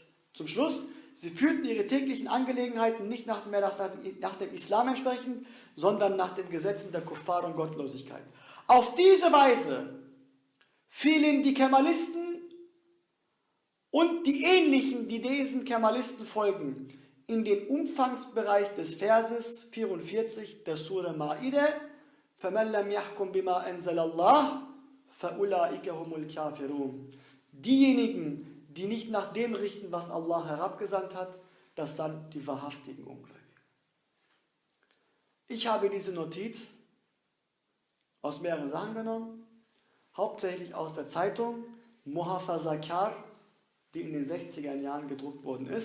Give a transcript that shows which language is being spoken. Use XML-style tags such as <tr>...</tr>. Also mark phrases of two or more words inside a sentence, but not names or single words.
<de>Zum Schluss, sie führten ihre täglichen Angelegenheiten nicht mehr nach dem Islam entsprechend, sondern nach den Gesetzen der Kuffar und Gottlosigkeit. Auf diese Weise fielen die Kemalisten und die Ähnlichen, die diesen Kemalisten folgen, in den Umfangsbereich des Verses 44 der Sure Maide,</de> <ar>فَمَنْ لَمْ يَحْكُمْ بِمَا أَنزَلَ اللَّهُ فَأُولَٰئِكَ هُمُ الْكَافِرُونَ.</ar> <de>Diejenigen, die nicht nach dem richten, was Allah herabgesandt hat, das sind die wahrhaftigen Ungläubigen. Ich habe diese Notiz aus mehreren Sachen genommen, hauptsächlich aus der Zeitung Muhafaza Kar, die in den 60er Jahren gedruckt worden ist.</de>